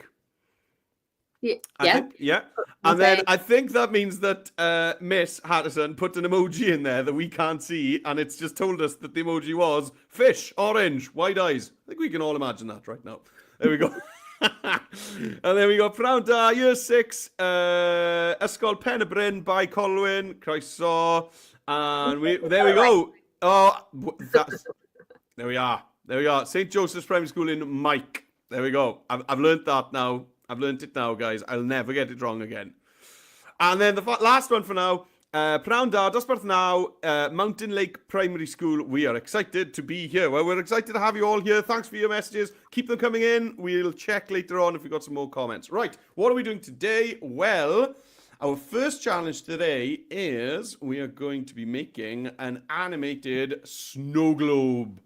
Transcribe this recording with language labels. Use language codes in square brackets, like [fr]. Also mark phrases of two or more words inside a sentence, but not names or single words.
[en] Yeah. And then I think that means that Miss Hatterson put an emoji in there that we can't see, and it's just told us that the emoji was fish, orange, wide eyes. I think we can all imagine that right now. There we go. And then we got [cy] Prynawn da, [en] Year 6, Ysgol Pen y Bryn by Colwyn, Croeso, and there we go. Oh, there we are. St. Joseph's Primary School in Mike. There we go. I've learnt that now. I've learnt it now, guys. I'll never get it wrong again. And then the last one for now. [cy] Prynawn da, dosbarth [en] now, Mountain Lake Primary School. We are excited to be here. Well, we're excited to have you all here. Thanks for your messages. Keep them coming in. We'll check later on if we've got some more comments. Right, what are we doing today? Well, our first challenge today is we are going to be making an animated snow globe.